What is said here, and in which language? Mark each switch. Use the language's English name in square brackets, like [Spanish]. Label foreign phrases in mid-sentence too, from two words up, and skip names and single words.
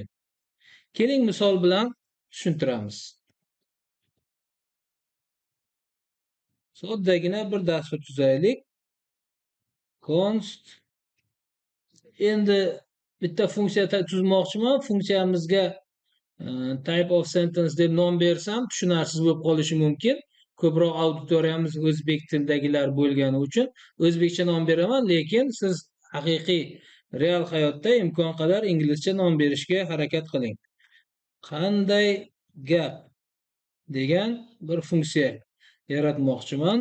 [Uzbek] Keling misol bilan tushuntiramiz. Soddagina bir dastur tuzaylik. Const endi bitta funksiya tuzmoqchiman. Funksiyamizga [English] type of sentence [Uzbek] deb nom bersam tushunarsiz bo'lib qolishi mumkin. Ko'proq auditoriyamiz o'zbek tilidagilar bo'lgani uchun o'zbekcha nom beraman, lekin siz haqiqiy real hayotda imkon qadar inglizcha nom berishga harakat qiling. Qanday gap degan bir funksiya yaratmoqchiman.